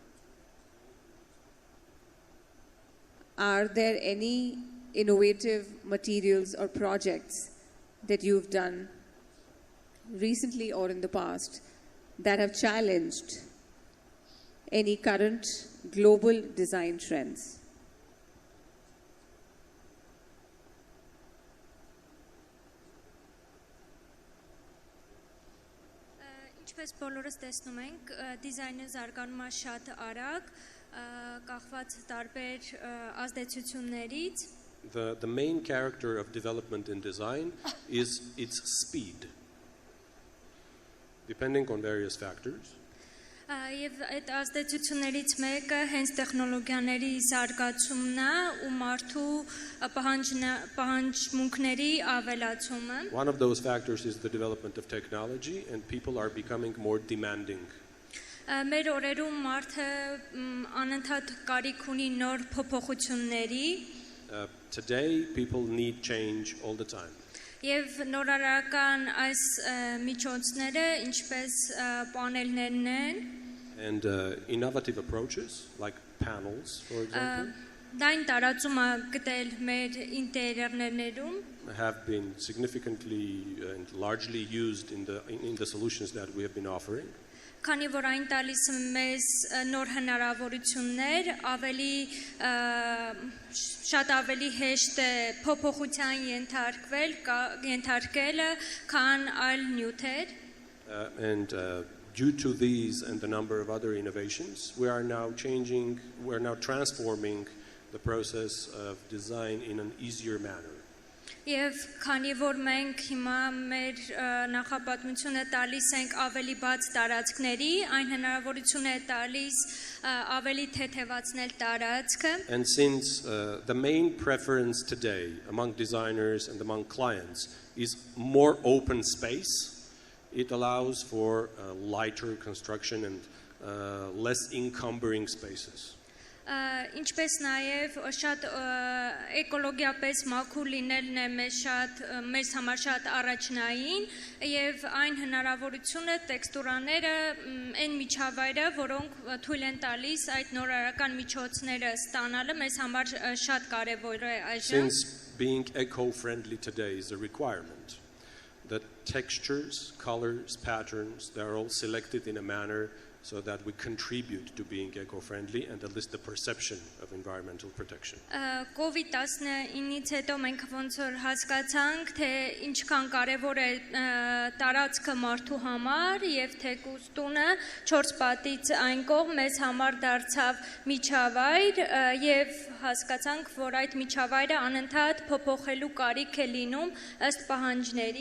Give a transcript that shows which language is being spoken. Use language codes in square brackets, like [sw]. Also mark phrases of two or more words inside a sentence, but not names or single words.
[en] are there any innovative materials or projects that you've done recently or in the past that have challenged any current global design trends? [hy] Ինչպես բոլորս տեսնում ենք, դիզայնը զարգանում է շատ արագ, կախված տարբեր ազդեցություններից. [en] The main character of development in design is its speed, depending on various factors. [hy] Եվ այդ ազդեցություններից մեկը հենց տեխնոլոգիաների զարգացումն է ու մարդու պահանջմունքների ավելացումը. [en] One of those factors is the development of technology, and people are becoming more demanding. [hy] Մեր օրերում մարդը անընդհատ կարիք ունի նոր փոփոխությունների. [en] Today, people need change all the time. [hy] Եվ նորարարական այս միջոցները, ինչպես պանելներն են, [en] and innovative approaches like panels, for example, [hy] դայն տարածում է գտել մեր ինտերիերներում, [en] have been significantly and largely used in the solutions that we have been offering. [hy] Քանի որ այն տալիս մեզ նոր հնարավորություններ, շատ ավելի հեշտ է փոփոխության ենթարկելը, քան այլ նյութեր. [en] And due to these and the number of other innovations, we are now transforming the process of design in an easier manner. [hy] Եվ քանի որ մենք հիմա մեր նախապատմությունը տալիս ենք ավելի բաց տարածքների, այն հնարավորություն է տալիս ավելի թեթևացնել տարածքը. [en] And since the main preference today among designers and among clients is more open space, it allows for lighter construction and less encumbering spaces. [hy] Ինչպես նաև շատ էկոլոգիապես մաքուր լինելն է մեզ համար շատ առաջնային եւ այն հնարավորությունը տեքստուրաները այն միջավայրը, որոնք թույլ են տալիս այդ նորարարական միջոցները ստանալը մեզ համար շատ կարեւոր է այժմ. [en] Since being eco-friendly today is a requirement, the textures, colors, patterns, they're all selected in a manner so that we contribute to being eco-friendly and at least the perception of environmental protection. [hy] COVID-19-ից հետո մենք ոնց որ հասկացանք, թե ինչքան կարևոր է տարածքը մարդու համար եւ թեկուզ տունը 4 պատից այն կողմ մեզ համար դարձավ միջավայր եւ հասկացանք, որ այդ միջավայրը անընդհատ փոփոխելու կարիք է լինում ըստ պահանջների.